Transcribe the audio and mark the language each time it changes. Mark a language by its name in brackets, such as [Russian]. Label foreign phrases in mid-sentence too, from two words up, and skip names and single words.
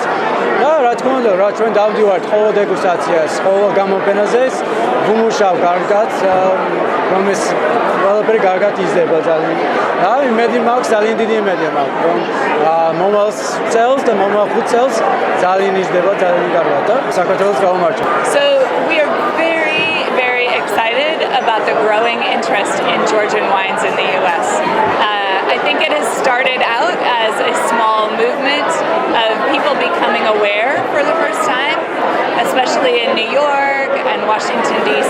[Georgian] და რა თქმა უნდა, რა ჩვენ დავდივართ ყოველ დეგუსტაციას, ყოველ გამოფენაზე, ვუმუშავ კარგად, რომ ეს ყველაფერი კარგად იზრდება ძალიან. და იმედი მაქვს, ძალიან დიდი იმედი მაქვს, რომ მომავალ წელს და მომავალ 5 წელს ძალიან იზრდება, ძალიან კარგად და საქართველოს გავუმარჯვო. [English] So we are very excited about the growing interest in Georgian wines in the U.S. I think it has started out as a small movement of people becoming aware for the first time, especially in New York and Washington, D.C.